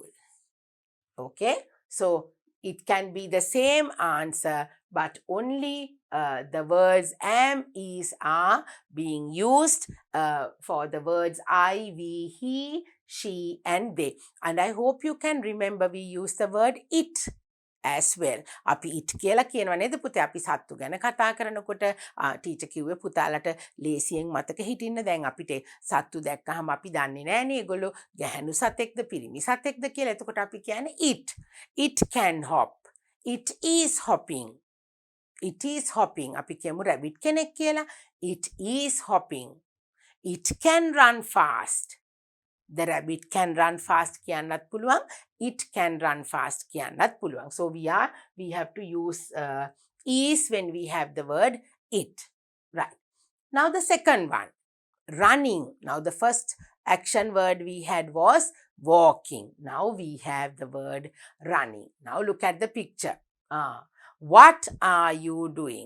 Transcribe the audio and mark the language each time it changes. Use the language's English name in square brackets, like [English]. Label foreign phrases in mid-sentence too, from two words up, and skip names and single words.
[English] Okay, so it can be the same answer, but only the words am, is, are being used for the words I, we, he, she, and they. And I hope you can remember we use the word it as well. [Sinhala] අපි it කියලා කියනවා නේද පුතේ? අපි සත්තු ගැන කතා කරනකොට ටීචර් කිව්වේ පුතාලට ලේසියෙන් මතක හිටින්න. දැන් අපිට සත්තු දැක්කහම අපි දන්නේ නෑනේ ඒගොල්ලෝ ගැහැණු සතෙක්ද පිරිමි සතෙක්ද කියලා. එතකොට අපි කියන්නේ [English] it. It can hop. It is hopping. It is hopping. [Sinhala] අපි කියමු rabbit කෙනෙක් කියලා. [English] It is hopping. It can run fast. The rabbit can run fast [Sinhala] කියන්නත් පුළුවන්. [English] It can run fast [Sinhala] කියන්නත් පුළුවන්. [English] So we have to use is when we have the word it. Right. Now the second one, running. Now the first action word we had was walking. Now we have the word running. Now look at the picture. What are you doing?